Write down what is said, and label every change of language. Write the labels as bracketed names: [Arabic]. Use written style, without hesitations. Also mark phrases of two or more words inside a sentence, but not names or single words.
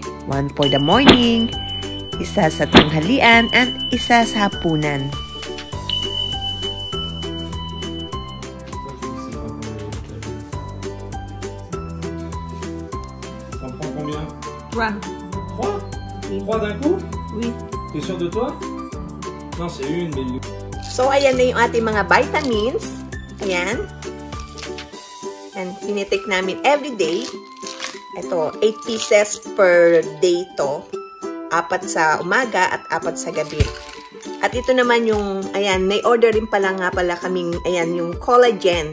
[English] 1 for the morning, [Filipino] isa sa tanghalian, and isa sa hapunan. [French] T'en prends combien? 3. 3? 3 d'un coup? Oui. T'es sûr de toi? Non, c'est une, mais... [Filipino] So, ayan na yung ating mga vitamins. Ayan. And tinitake namin [English] every day. [Filipino] Ito, 8 [English] pieces per day [Filipino] to. 4 sa umaga at 4 sa gabi. At ito naman yung, ayan, may order rin pala nga pala kaming, ayan, yung collagen.